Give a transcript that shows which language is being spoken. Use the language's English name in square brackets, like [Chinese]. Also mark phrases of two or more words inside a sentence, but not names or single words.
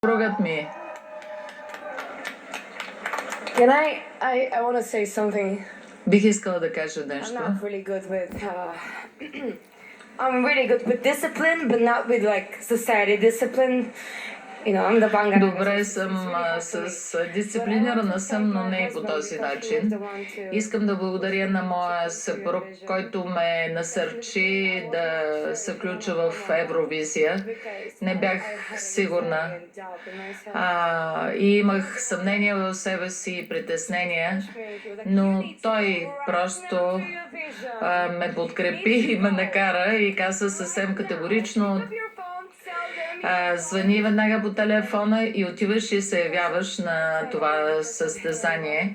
[Bulgarian] Другът ми. [English] Can I want to say something. [Bulgarian] Бих искала да кажа [English] I'm [Bulgarian] нещо. [English] not really good with I'm really good with discipline, but not with like society discipline. You know, I'm the banga. [Bulgarian] Добре съм с дисциплинирана съм, но не и по този начин. Искам да благодаря на моя съпруг, който ме насърчи да се включа в Евровизия. Не бях сигурна. И имах съмнения в себе си и притеснения, но той просто ме подкрепи и ме накара и каза съвсем категорично: звъни веднага по телефона и отиваш и се явяваш на това състезание.